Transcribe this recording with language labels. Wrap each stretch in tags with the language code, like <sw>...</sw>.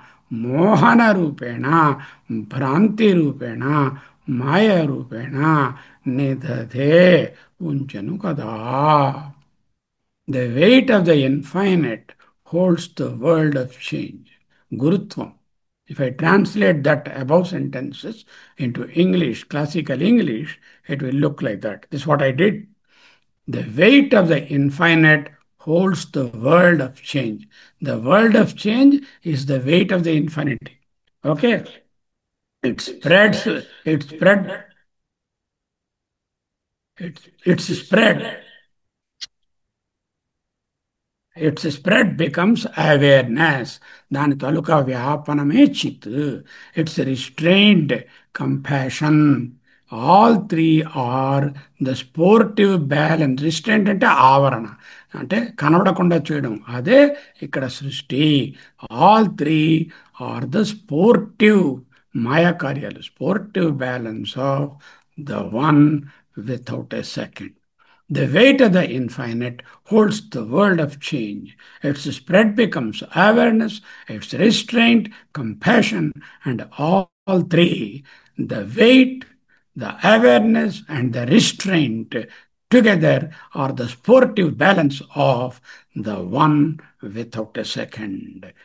<sa>మోహన రూపేణ, భ్రాంతి రూపేణ, మాయ రూపేణ, నిదధే,</sa> <te>ఉంచెను కదా.</te> <en>The weight of the infinite holds the world of change. Gurutvam. If I translate that above sentences into English, classical English, it will look like that. This is what I did. The weight of the infinite holds the world of change. The world of change is the weight of the infinity. Okay? It spreads, it spread, it's spread. It's spread becomes awareness,</en> <te>దాని తాలూకా వ్యాపనమే చిత్.</te> <en>It's restrained compassion. All three are the sportive balance.</en> <te>Restraint అంటే ఆవరణ, అంటే కనబడకుండా చేయడం, అదే ఇక్కడ సృష్టి.</te> <en>all three are the sportive,</en> <te>మాయా కార్యాలు,</te> <en>Sportive balance of the one without a second. The weight of the infinite holds the world of change. Its spread becomes awareness, its restraint, compassion, and all three, the weight, the awareness, and the restraint together are the sportive balance of the one without a second.</en>